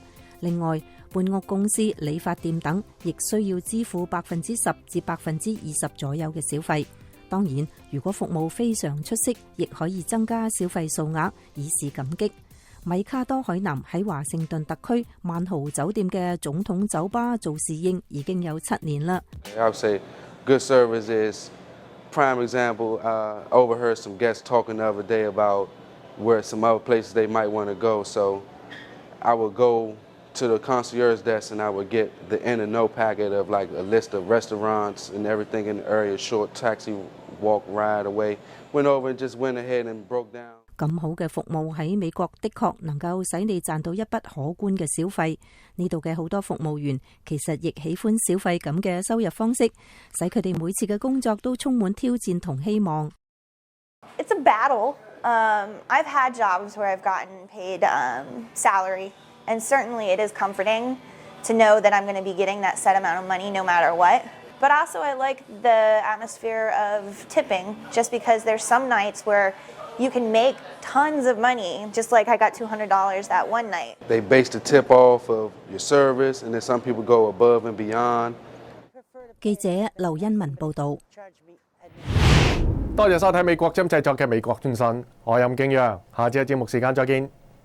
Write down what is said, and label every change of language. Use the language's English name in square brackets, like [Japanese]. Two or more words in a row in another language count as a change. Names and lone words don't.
[Cantonese] 另外，搬屋公司、理髮店等亦需要支付10%至20%左右嘅小費。當然，如果服務非常出色，亦可以增加小費數額，以示感激。米卡多海南喺華盛頓特區萬豪酒店嘅總統酒吧做侍應已經有7年啦。 [English] I would say good service is prime example. Overheard some guests talking the other day about where some other places they might want to go. So I would go to the concierge desk and I would get the in and no packet of like a list of restaurants and everything in the area, short taxi walk ride away. Went over and just went ahead and broke down. [Cantonese] 咁好嘅服務喺美國的確能夠使你賺到一筆可觀嘅小費。呢度嘅好多服務員其實亦喜歡小費咁嘅收入方式，使佢哋每次嘅工作都充滿挑戰同希望。 [English] It's a battle. I've had jobs where I've gotten paid salary, and certainly it is comforting to know that I'm going to be getting that set amount of money no matter what. But also I like the atmosphere of tipping, just because there's some nights where you can make tons of money, just like I got $200 that one night. They base the tip off of your service, and then some people go above and beyond. [Cantonese] 記者劉欣文報導。多謝收睇美國針製作嘅美國專訊，我係任敬陽，下次嘅節目時間再見。